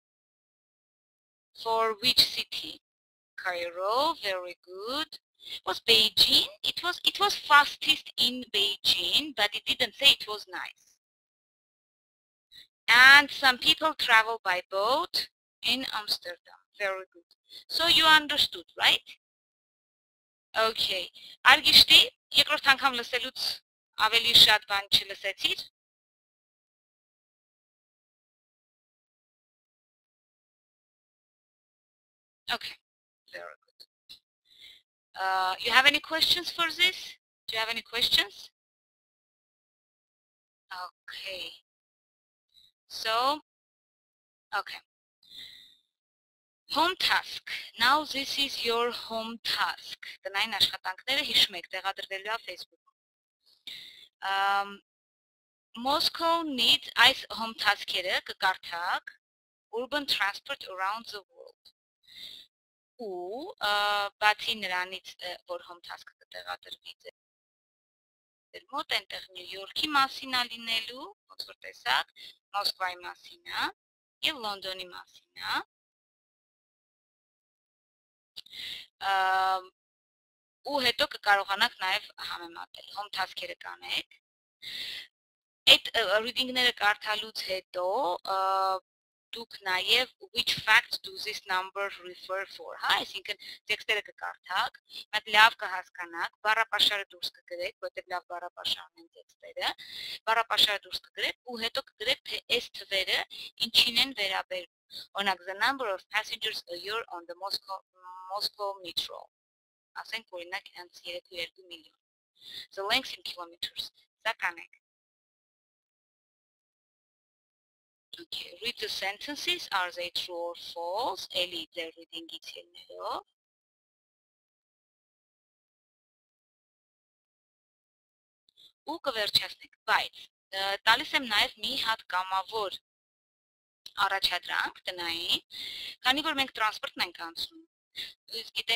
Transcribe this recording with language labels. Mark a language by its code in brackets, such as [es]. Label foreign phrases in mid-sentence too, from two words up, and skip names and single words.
[en] For which city? Cairo, very good. Was Beijing? It was fastest in Beijing, but it didn't say it was nice. And some people travel by boat in Amsterdam. Very good. So you understood, right? Okay. [hy] Արգիշտի, երկրորդ անգամ լսելուց ավելի շատ բան չլսեցիր? [en] Okay. Very good. You have any questions for this? Do you have any questions? Okay. So, okay. Home task. Now this is your home task. [hy] Տնային աշխատանքները հիշում եք, տեղադրվելու է Facebook-ում։ [en] Moscow needs [hy] այս [en] home task-երը [hy] կկարդաք [en] urban transport around the world։ [hy] Ու բացի նրանից, որ [en] home task-ը [hy] կտեղադրվի ձեր մոտ, այնտեղ Նյու Յորքի մասին է լինելու, ոնց որ տեսակ, Մոսկվայի մասին է եւ Լոնդոնի մասին է։ Ու հետո կկարողանաք նաև համեմատել, [en] home task-երը [hy] կանեք։ Այդ reading-ները կարդալուց հետո դուք նաև [en] which fact do this number refer for, [hy] հա, այսինքն տեքստերը կկարդաք, մեկ լավ կհասկանաք, բառապաշարը դուրս կգրեք, որտեղ լավ բառապաշարն են տեքստերը, բառապաշարը դուրս կգրեք ու հետո կգրեք թե այս թվերը ինչին են վերաբերում։ Օրինակ, [en] the number of passengers a year on the Moscow metro. [hy] Ասենք օրինակ 3.2 միլիոն։ [en] The length in kilometers. [hy] Սա կանեք։ [en] Okay, read the sentences. Are they true or false? [hy] Էլի ձեր reading-ից ելնելով։ Ու կվերջացնեք, բայց տալիս եմ նաև մի հատ կամավոր առաջադրանք տնային, քանի որ մենք տրանսպորտն ենք անցնում։ Իսկ գիտենք,